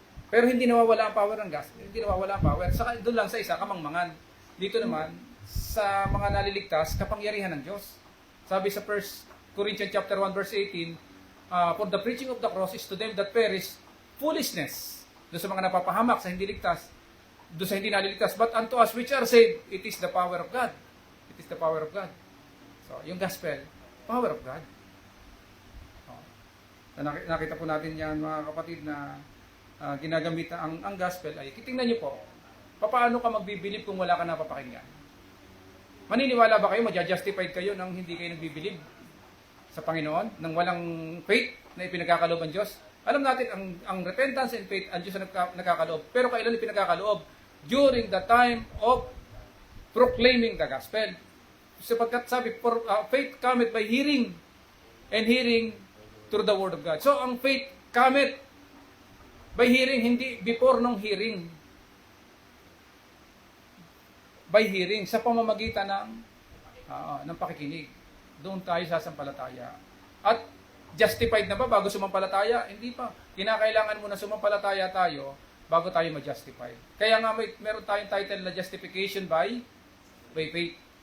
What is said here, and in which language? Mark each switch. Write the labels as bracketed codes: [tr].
[tl] Pero hindi nawawala ang power ng gospel, hindi nawawala ang power. Doon lang sa isa, kamangmangan. Dito naman, sa mga naliligtas, kapangyarihan ng Diyos. Sabi sa [en] 1 Corinthians chapter 1 verse 18, for the preaching of the cross is to them that perish foolishness. [tl] Doon sa mga napapahamak, sa hindi ligtas, doon sa hindi naliligtas. [en] But unto us which are saved, it is the power of God. It is the power of God. So, yung gospel, power of God. [tl] Nakita po natin yan, mga kapatid, na ginagamit ang gospel ay, kitingnan nyo po, paano ka magbibilib kung wala ka napapakinggan? Maniniwala ba kayo, maja-justified kayo nang hindi kayo nagbibilib sa Panginoon, nang walang faith na ipinagkakaloob ang Diyos? Alam natin, ang [en] repentance and faith, [tl] ang Diyos ang nagkakaloob. Pero kailan ipinagkakaloob? [en] During the time of proclaiming the gospel. [tl] Sapagkat sabi, [en] faith cometh by hearing, and hearing through the word of God. So, ang faith cometh by hearing, hindi before nung hearing. By hearing, [tl] sa pamamagitan ng pakikinig. Doon tayo sasampalataya. At justified na ba bago sumampalataya? Hindi pa. Kinakailangan muna sumampalataya tayo bago tayo ma-justify. Kaya nga meron tayong title na justification by faith.